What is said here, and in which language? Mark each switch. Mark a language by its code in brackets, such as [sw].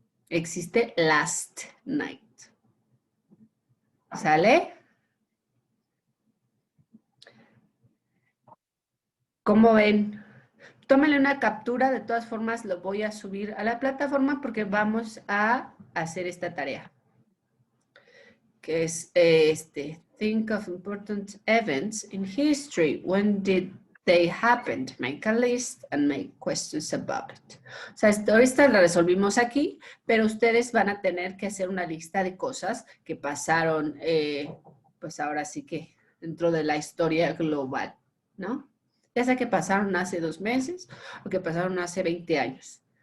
[es] Existe [en] last night. [es] ¿Sale? ¿Cómo ven? Tómenle una captura, de todas formas lo voy a subir a la plataforma porque vamos a hacer esta tarea. que es [en] think of important events in history. When did they happen? Make a list and make questions about it. [es] O sea, esta la resolvimos aquí, pero ustedes van a tener que hacer una lista de cosas que pasaron, pues ahora sí que dentro de la historia global, ¿no? Ya sea que pasaron hace 2 meses o que pasaron hace 20 años.